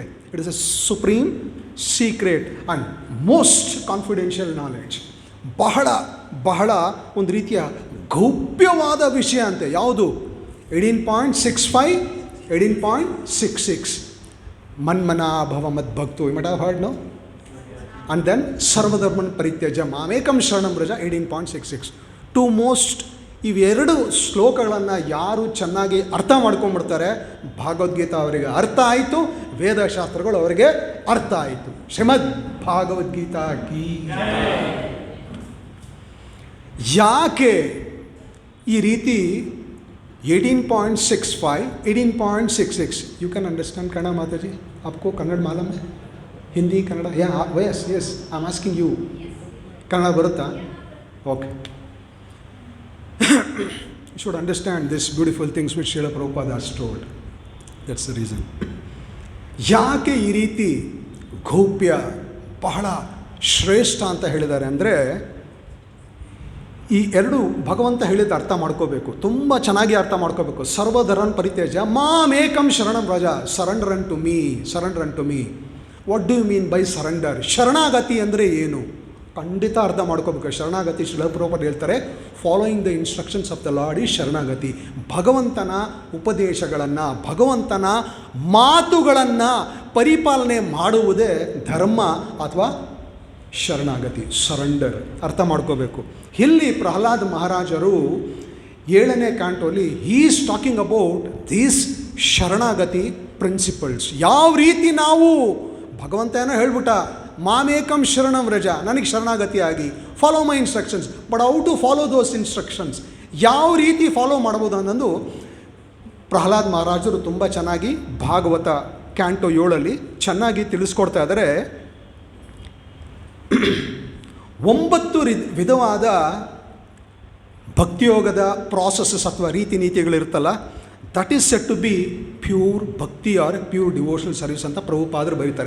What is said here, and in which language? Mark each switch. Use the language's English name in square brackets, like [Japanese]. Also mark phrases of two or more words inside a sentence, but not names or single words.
[English] It is a supreme secret and most confidential knowledge. [Kannada] ಬಹಳ ಬಹಳ ಒಂದು ರೀತಿಯ ಗೌಪ್ಯವಾದ ವಿಷಯ ಅಂತೆ. ಯಾವುದು? 18.65, 18.66. [Sanskrit] ಮನ್ಮನಾ ಭವ ಮದ್ಭಕ್ತು. [English] You might have heard, no? And then [Sanskrit] ಸರ್ವಧರ್ಮನ್ ಪರಿತ್ಯಜ್ಯ ಮಾಮೇಕಂ ಶರಣಂ ವ್ರಜ, 18.66. [English] To most. [Kannada] ಇವೆರಡು ಶ್ಲೋಕಗಳನ್ನು ಯಾರು ಚೆನ್ನಾಗಿ ಅರ್ಥ ಮಾಡ್ಕೊಂಡ್ಬಿಡ್ತಾರೆ, ಭಗವದ್ಗೀತಾ ಅವರಿಗೆ ಅರ್ಥ ಆಯಿತು, ವೇದಶಾಸ್ತ್ರಗಳು ಅವರಿಗೆ ಅರ್ಥ ಆಯಿತು. ಶ್ರೀಮದ್ ಭಾಗವದ್ಗೀತಾ ಕೀ. ಯಾಕೆ ಈ ರೀತಿ 18.65, 18.66? [English] You can understand ಕನ್ನಡ ಮಾತಾಜಿ? [Hindi] आपको कन्नड़ मालूम है? [English] ಹಿಂದಿ ಕನ್ನಡ? Yes yes, I am asking you. [Kannada] ಕನ್ನಡ ಬರುತ್ತಾ? ಓಕೆ. [English] You should understand these beautiful things which Srila Prabhupada has told. That's the reason. [Kannada] ಯಾಕೆ ಈ ರೀತಿ ಗೌಪ್ಯ, ಬಹಳ ಶ್ರೇಷ್ಠ ಅಂತ ಹೇಳಿದ್ದಾರೆ ಅಂದರೆ, ಈ ಎರಡು ಭಗವಂತ ಹೇಳಿದ ಅರ್ಥ ಮಾಡ್ಕೋಬೇಕು. ತುಂಬ ಚೆನ್ನಾಗಿ ಅರ್ಥ ಮಾಡ್ಕೋಬೇಕು. [Sanskrit] ಸರ್ವಧರ್ಮನ್ ಪರಿತ್ಯಜ್ಯ ಮಾಮೇಕಂ ಶರಣಂ ವ್ರಜ. [English] Surrender unto me, surrender unto me. What do you mean by surrender? [Kannada] ಶರಣಾಗತಿ ಅಂದರೆ ಏನು? ಖಂಡಿತ ಅರ್ಥ ಮಾಡ್ಕೋಬೇಕು. ಶರಣಾಗತಿ, ಶ್ರೀಲ ಪ್ರಭುಪಾದ ಹೇಳ್ತಾರೆ, [English] following the instructions of the Lord is ಶರಣಾಗತಿ. [Kannada] ಭಗವಂತನ ಉಪದೇಶಗಳನ್ನು, ಭಗವಂತನ ಮಾತುಗಳನ್ನು ಪರಿಪಾಲನೆ ಮಾಡುವುದೇ ಧರ್ಮ ಅಥವಾ ಶರಣಾಗತಿ, ಸರೆಂಡರ್. ಅರ್ಥ ಮಾಡ್ಕೋಬೇಕು. ಇಲ್ಲಿ ಪ್ರಹ್ಲಾದ್ ಮಹಾರಾಜರು 7ನೇ ಕ್ಯಾಂಟೋಲಿ [English] he is talking about these sharanagati principles. [Kannada] ಯಾವ ರೀತಿ ನಾವು, ಭಗವಂತ ಏನೋ ಹೇಳ್ಬಿಟ್ಟ, [Sanskrit] ಮಾಮೇಕಂ ಶರಣಂ ವ್ರಜ, [Kannada] ನನಗೆ ಶರಣಾಗತಿ ಆಗಿ, [English] follow my instructions. But how to follow those instructions, [Kannada] ಯಾವ ರೀತಿ ಫಾಲೋ ಮಾಡ್ಬೋದು ಅನ್ನೋದು ಪ್ರಹ್ಲಾದ್ ಮಹಾರಾಜರು ತುಂಬ ಚೆನ್ನಾಗಿ ಭಾಗವತ ಕ್ಯಾಂಟೋ 7 ಚೆನ್ನಾಗಿ ತಿಳಿಸ್ಕೊಡ್ತಾ ಇದ್ದಾರೆ. 9 ವಿಧವಾದ ಭಕ್ತಿಯೋಗದ ಪ್ರಾಸೆಸಸ್ ಅಥವಾ ರೀತಿ ನೀತಿಗಳಿರುತ್ತಲ್ಲ, [English] that is said to be pure bhakti or pure devotional service [Kannada] ಅಂತ ಪ್ರಭುಪಾದರು ಬರೀತಾರೆ.